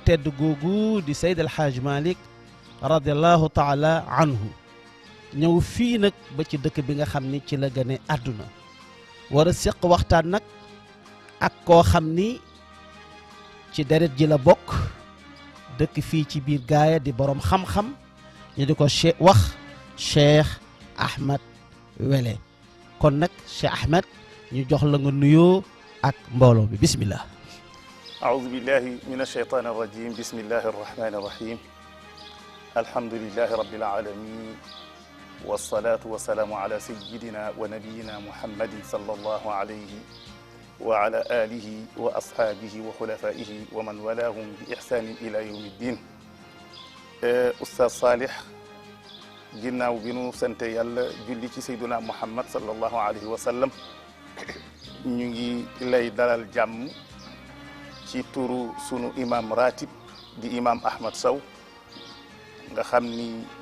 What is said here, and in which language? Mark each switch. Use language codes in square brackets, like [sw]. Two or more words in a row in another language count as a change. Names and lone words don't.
[wo] tedd googu di Seydi El Hadji Malick [ar] رضي الله تعالى عنه [wo] ñëw fii nag ba ci dëkk bi nga xam ni ci la gane àdduna war a séq waxtaan nag ak koo xam ni ci deret ji la bokk dëkk fii ci biir Gaaya di borom xam-xam ñu di ko wax Cheikh Ahmed Wele kon nag Cheikh Ahmed ñu jox la nga nuyoo ak mbooloo bi bismillah. [ar] أعوذ بالله من الشيطان الرجيم بسم الله الرحمن الرحيم الحمد لله رب العالمين والصلاة والسلام على سيدنا ونبينا محمد صلى الله عليه وعلى آله وأصحابه وخلفائه ومن والاهم بإحسان إلى يوم الدين. أستاذ صالح [wo] ginnaaw bi nu sant yàlla julli ci Seydina Muhammad [ar] صلى الله عليه وسلم [wo] ñu ngi lay dalal jàmm ci turu sunu imam ratib di imam Ahmad Sow nga xam ni